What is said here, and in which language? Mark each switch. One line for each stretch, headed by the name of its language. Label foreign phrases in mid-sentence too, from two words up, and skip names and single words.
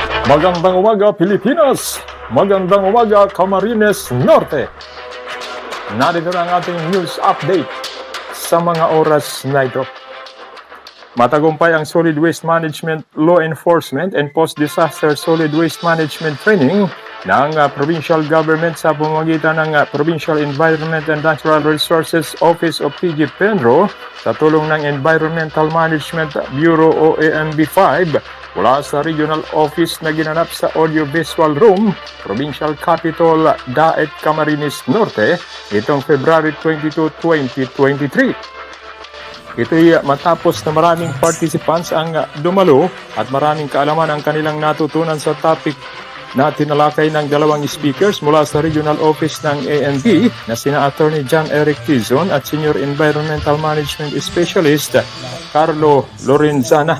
Filipino: Magandang umaga Pilipinas! Magandang umaga Camarines Norte! Narito na ang ating news update sa mga oras na ito. Matagumpay ang Solid Waste Management Law Enforcement and Post-Disaster Solid Waste Management Training ng provincial government sa pamamagitan ng Provincial Environment and Natural Resources Office of PG Penro sa tulong ng Environmental Management Bureau o AMB5 mula sa Regional Office na ginanap sa Audiovisual Room, Provincial Capital, Daet, Camarines Norte, itong February 22, 2023. Ito'y matapos na maraming participants ang dumalo at maraming kaalaman ang kanilang natutunan sa topic na tinalakay ng dalawang speakers mula sa Regional Office ng ANP na sina Attorney John Eric Tizon at Senior Environmental Management Specialist Carlo Lorenzana.